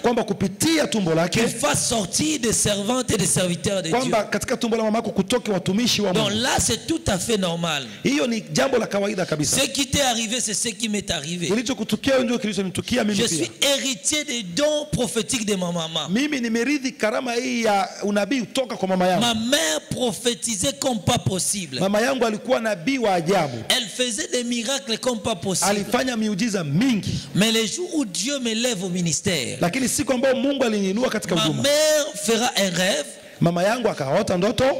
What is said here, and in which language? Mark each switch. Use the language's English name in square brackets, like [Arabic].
[Swahili] Kwamba kupitia tumbo lake. [French] Qu'il fasse sortir des servantes et des serviteurs de Dieu. [Swahili] Kwamba katika tumbo la mama yako kutoke watumishi wa Mungu. [French] Donc là c'est tout à fait normal. [Swahili] Hiyo ni jambo la kawaida kabisa. [French] Ce qui t'est arrivé, c'est ce qui m'est arrivé. [Swahili] Kilichokutukia ndio kilichonitukia mimi [French] Je [Swahili] pia. [French] suis héritier des dons prophétiques de ma maman. [Swahili] Mimi nimerithi karama hii ya unabii kutoka kwa mama yangu. [French] Ma mère prophétisait comme pas possible. [Swahili] Mama yangu alikuwa nabii wa ajabu. [French] Elle faisait des miracles comme pas possible. [Swahili] Alifanya miujiza mingi. [French] Mais les jours où Dieu me lève au ministère, [Swahili] Lakini siku ambayo Mungu aliniinua katika [French] ma [Swahili] huduma, [French] mère fera un rêve [Swahili] mama yangu akaota ndoto